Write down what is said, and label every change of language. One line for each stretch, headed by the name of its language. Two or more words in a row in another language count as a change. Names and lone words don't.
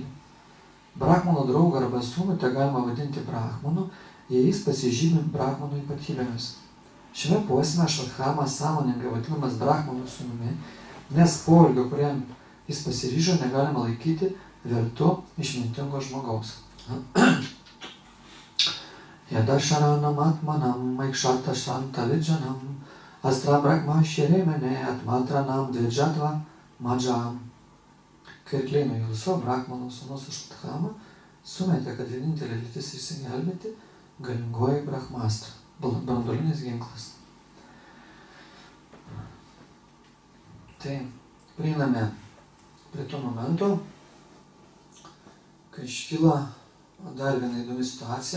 Lithuanian: Brahmanų draugą arba sūnų te galima vadinti Brahmanu, jei jis pasižymi Brahmanų ypatybėmis. Šiame posme Ašvatthama sąmoningai vadinamas Brahmanų sūnumi, nes poelgio, kuriam jis pasiryžo, negalima laikyti vertu išmintingo žmogaus.
Sanskrit: यदा शरणम् आत्मानम् मैक्षत शान्त विद्जानम् अस्त्र ब्रह्म शिरेमेने आत्मत्राणम् द्विजत्व मजम्.
Lithuanian: Kai Kleino Hilso Brahmano sūnus Ašvatthama sumetė, kad vienintelė viltis išsigelbėti galingoji Brahmastra, branduolinis ginklas. Tai prieiname prie to momento, kai iškyla dar viena įdomi situacija.